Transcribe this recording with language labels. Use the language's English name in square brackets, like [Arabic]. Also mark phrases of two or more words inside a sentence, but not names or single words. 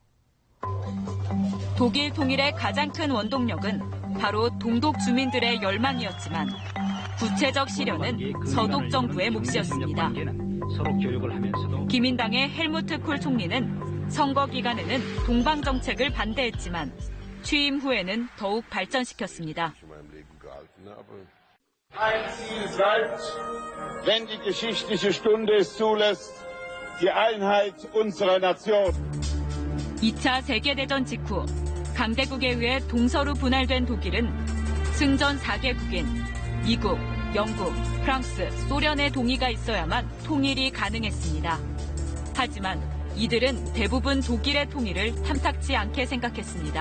[Korean] 독일 통일의 가장 큰 원동력은 바로 동독 주민들의 열망이었지만 구체적 실현은 서독 정부의 몫이었습니다. 기민당의 헬무트 콜 총리는 선거 기간에는 동방 정책을 반대했지만 취임 후에는 더욱 발전시켰습니다. [German] Ein Ziel bleibt, wenn die geschichtliche Stunde es zulässt, die Einheit unserer Nation. [Korean] 2차 세계대전 직후 강대국에 의해 동서로 분할된 독일은 승전 4개국인 미국, 영국, 프랑스, 소련의 동의가 있어야만 통일이 가능했습니다. 하지만 이들은 대부분 독일의 통일을 탐탁지 않게 생각했습니다.